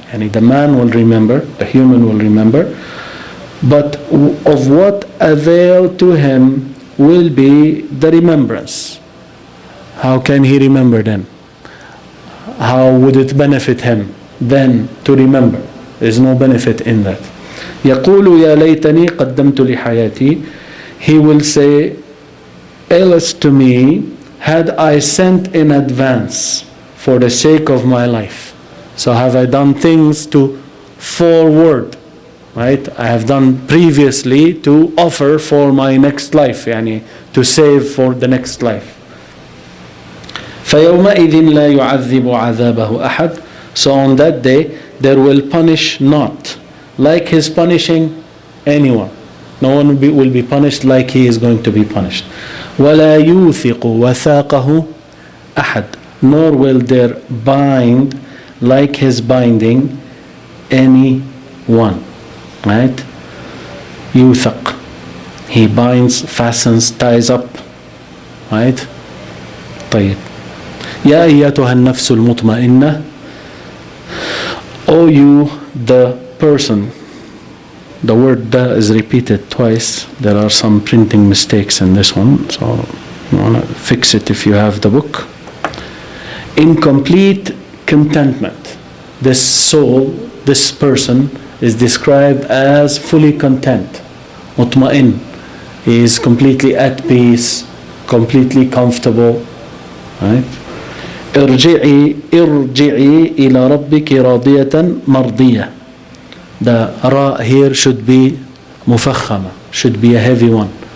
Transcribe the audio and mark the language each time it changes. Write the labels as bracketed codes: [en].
[en] And the man will remember, the human will remember. But of what avail to him will be the remembrance? How can he remember then? How would it benefit him then to remember? There is no benefit in that. [ar] يقول يا ليتني قدمت لحياتي. [en] He will say, alas to me, had I sent in advance for the sake of my life. So have I done things to forward, right? I have done previously to offer for my next life, yani to save for the next life. [ar] فيومئذ لا يعذب عذابه أحد. [en] So on that day there will punish not like He is punishing anyone. No one will be punished like He is going to be punished. [ar] ولا يوثق وثاقه أحد. [en] Nor will there bind like His binding anyone. Right? يوثق. He binds, fastens, ties up. Right? [ar] طيب. يا أيتها النفس المطمئنة. [en] O you, the person. The word "the" is repeated twice. There are some printing mistakes in this one, so you want to fix it if you have the book. In complete contentment. This soul, this person is described as fully content. [ar] مطمئن. [en] He is completely at peace, completely comfortable. Right? [ar] ارجعي إلى ربك راضية مرضية. [en] The ra here should be مفخمة, should be a heavy one.